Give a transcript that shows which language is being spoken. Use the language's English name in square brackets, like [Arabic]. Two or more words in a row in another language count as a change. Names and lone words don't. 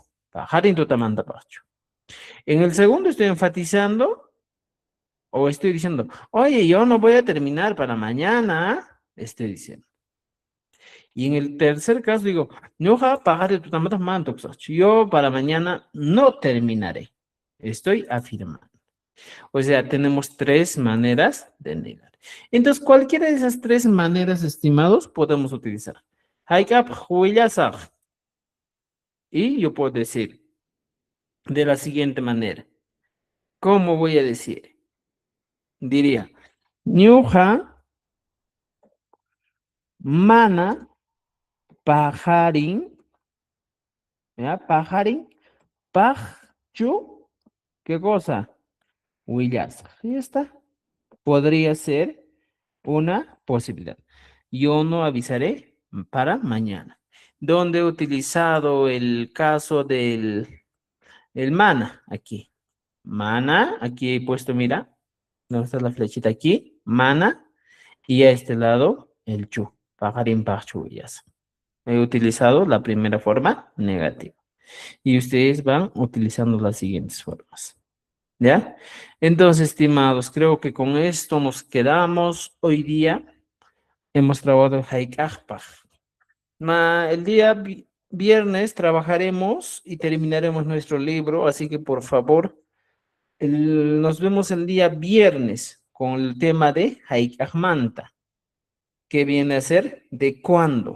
[Quechua] Pajarin tutamantapaqchu. [Spanish] En el segundo estoy enfatizando o estoy diciendo, oye, yo no voy a terminar para mañana. Estoy diciendo. Y en el tercer caso digo, [Quechua] ñuqa pajarin tutamantapaq mana tukusaqchu. [Spanish] Yo para mañana no terminaré. Estoy afirmando. O sea, tenemos tres maneras de negar. Entonces, cualquiera de esas tres maneras, estimados, podemos utilizar. [Quechua] Hayk'apaq willasaq. [Spanish] Y yo puedo decir de la siguiente manera. ¿Cómo voy a decir? Diría, [Quechua] ñuqa mana pajarin, ¿ya? Pajarin, paqchu, [Spanish] ¿qué cosa? Willasaq. Y ya está. Podría ser una posibilidad. Yo no avisaré para mañana. ¿Dónde he utilizado el caso del el mana? Aquí. Mana, aquí he puesto, mira, ¿dónde está la flechita? Aquí, mana, y a este lado, el chu, [Quechua] pajarin paqchu willasaq. [Spanish] He utilizado la primera forma negativa. Y ustedes van utilizando las siguientes formas. ¿Ya? Entonces, estimados, creo que con esto nos quedamos. Hoy día hemos trabajado el hayk'aqpaq. El día viernes trabajaremos y terminaremos nuestro libro, así que por favor, nos vemos el día viernes con el tema de hayk'aqmanta, que viene a ser de cuándo.